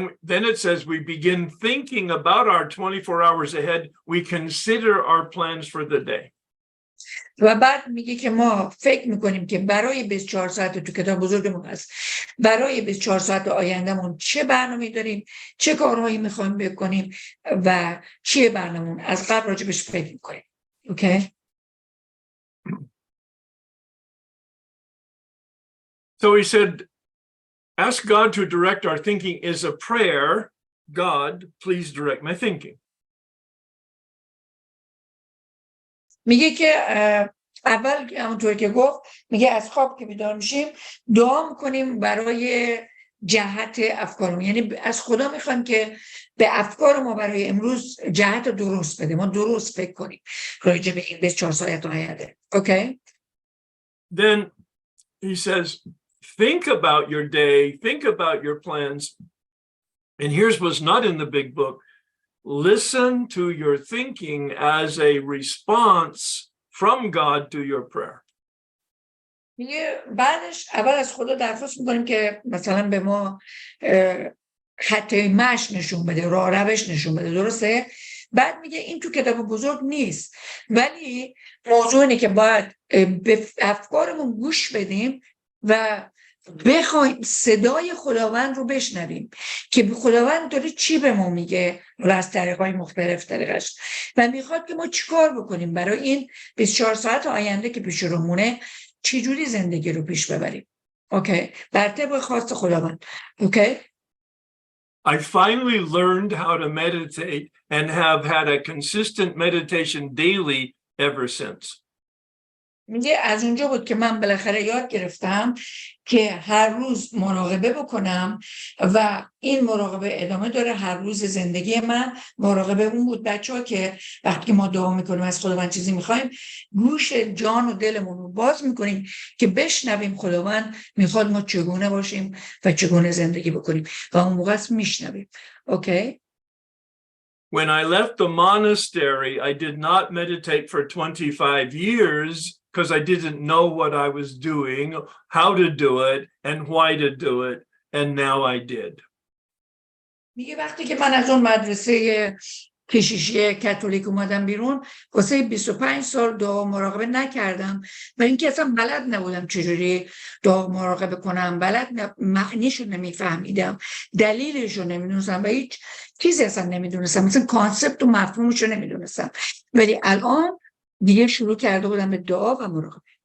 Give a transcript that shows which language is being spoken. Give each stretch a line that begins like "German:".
English: Then it says we begin thinking about our 24 hours ahead. We consider our plans for the day.
Persian: و بعد میگه که ما فکر میکنیم که برای 24 ساعت، تو کتاب بزرگمون هست، برای 24 ساعت آیندهمون چه برنامه‌ای داریم، چه کارهایی میخوایم بکنیم و چیه برنامه‌مون، از قبل راجبش فکر میکنیم.
English: Okay? So he said, ask God to direct our thinking is a prayer. God, please direct my thinking.
Persian: میگه که اول همونطور که گفت، میگه از خواب که بیدار میشیم دعا میکنیم برای جهت افکارمون، یعنی از خدا میخوایم که به افکار ما برای امروز جهت درست بده، ما درست فکر کنیم راجع به این 24 ساعت آینده.
English: Okay? Then he says, think about your day, think about your plans. And here's what's not in the big book. Listen to your thinking as a response from God to your prayer.
Persian: میگه بعدش اول از خدا درخواست میکنیم که مثلا به ما خط مشی نشون بده، راه روش نشون بده. درسته؟ بعد میگه این تو کتاب بزرگ نیست، ولی موضوع اینه که باید به افکارمون گوش بدیم و بخوایم صدای خداوند رو بشنویم که خداوند داره چی به ما میگه از طریق‌های مختلف طریقش و میخواد که ما چیکار بکنیم برای این 24 ساعت آینده که پیش رو مونه، چی جوری زندگی رو پیش ببریم. اوکی؟ بر طبق خواست خداوند.
English: Okay? I finally learned how to meditate and have had a consistent meditation daily ever since.
Persian: میگه از اونجا بود که من بالاخره یاد گرفتم که هر روز مراقبه بکنم و این مراقبه ادامه داره. هر روز زندگی من مراقبه اون بود. بچه‌ها که وقتی ما دعا میکنیم از خداوند چیزی میخوایم، گوش جان و دلمون رو باز میکنیم که بشنویم خداوند میخواد ما چگونه باشیم و چگونه زندگی بکنیم و اون موقع میشنویم.
English: Okay? When I left the monastery, I did not meditate for 25 years because I didn't know what I was doing, how to do it, and why to do it, and now I did.
Persian: میگه وقتی که من از اون مدرسه کشیشی کاتولیک اومدم بیرون واسه 25 سال دعا مراقبه نکردم و اینکه اصلا بلد نبودم چجوری دعا مراقبه کنم، معنیشو نمیفهمیدم، دلیلشو نمیدونستم و هیچ چیزی اصلا نمیدونستم، مثلا کانسپت و مفهومشو نمیدونستم، ولی الان دیگه شروع کرده بودم به دعا و مراقبه.